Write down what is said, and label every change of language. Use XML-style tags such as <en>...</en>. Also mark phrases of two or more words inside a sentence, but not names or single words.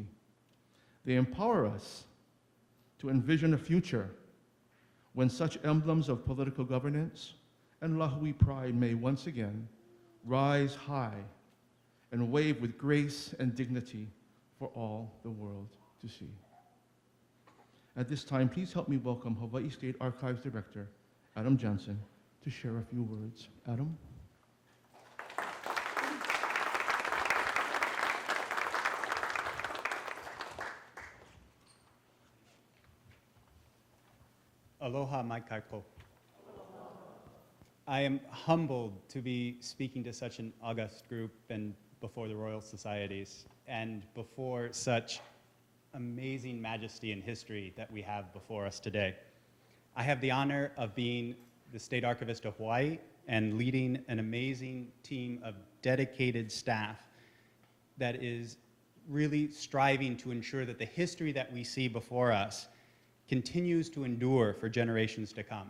<en>They empower us to envision a future when such emblems of political governance and Lāhui pride may once again rise high and wave with grace and dignity for all the world to see. At this time, please help me welcome Hawaii State Archives Director, Adam Jensen, to share a few words. Adam?</en> <haw>Aloha mai kaiko.</haw> <en>I am humbled to be speaking to such an august group and before the Royal Societies and before such amazing majesty and history that we have before us today. I have the honor of being the State Archivist of Hawaii and leading an amazing team of dedicated staff that is really striving to ensure that the history that we see before us continues to endure for generations to come.</en>